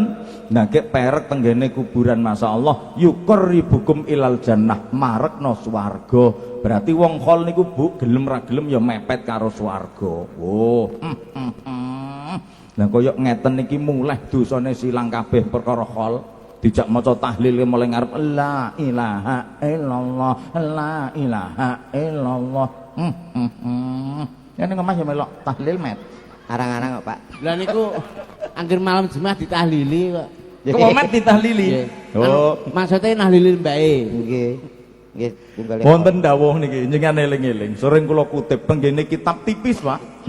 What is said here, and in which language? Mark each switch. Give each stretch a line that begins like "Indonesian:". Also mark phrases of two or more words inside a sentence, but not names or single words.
Javanese: Nah, gek perek tenggene kuburan
Arabic: ما شاء الله يقربكم إلى الجنة
Javanese: marekno swarga. Berarti wong khol niku Bu gelem ra gelem ya mepet karo swarga. Oh. Lah koyo ngeten niki mulih dosane silang kabeh perkara khol. Dijak maca tahlil mulai ngarep
Arabic: لا إله إلا الله لا إله إلا الله.
Javanese: Ya ning omah ya melok tahlil met. Arang-arang kok, Pak. Lah niku anggere malam Jumat ditahlili kok. Kok met ditahlili? Oh, maksudnya nahlili mbake. Nggih. Nggih, tunggale. Wonten dawuh niki njenengan eling-eling. Sering kula kutip tenggene kitab tipis, Pak.